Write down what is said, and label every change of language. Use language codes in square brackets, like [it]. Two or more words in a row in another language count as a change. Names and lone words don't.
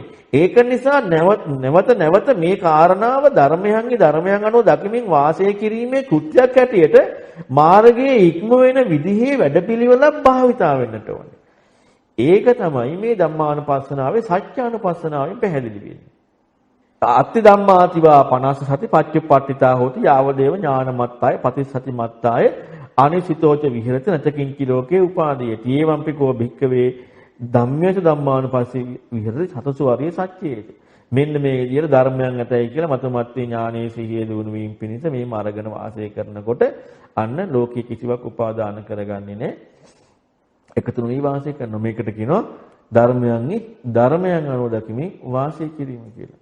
[si] ඒක නිසා නැවත මේ කාරණාව ධර්මයන් අනුව දකිමින් වාසය කිරීමේ කෘත්‍යයක් හැටියට මාර්ගයේ ඉක්ම වෙන විදිහේ වැඩපිළිවෙලක් භාවිතා වෙන්නට ඕනේ. ඒක තමයි මේ ධම්මානුපස්සනාවේ සත්‍යානුපස්සනාවෙන් පැහැදිලි වෙන්නේ. [pi] අත්ති ධම්මාතිවා 50 සති පච්චුප්පට්ඨිතා හෝති යාවදේව ඥානමත්තාය පතිසති මත්තාය අනිසිතෝච විහෙරති නචකින්චි ලෝකේ උපාදීයති ඒවම්පිකෝ භික්කවේ ධම්මේසු ධම්මානුපස්සී විහෙරති සතසු ආර්ය සත්‍යයේති. [si] මෙන්න මේ විදිහට ධර්මයන් ඇතයි කියලා මතමත්ති ඥානයේ සිහිය දුණු වීම පිණිස මේ මාර්ගන වාසය කරනකොට අන්න ලෝකයේ කිසිවක් උපාදාන කරගන්නේ නැහැ. එකතුණු වී වාසය කරන මේකට කියනවා ධර්මයන් අනුව දකිමින් වාසය කිරීම කියලා.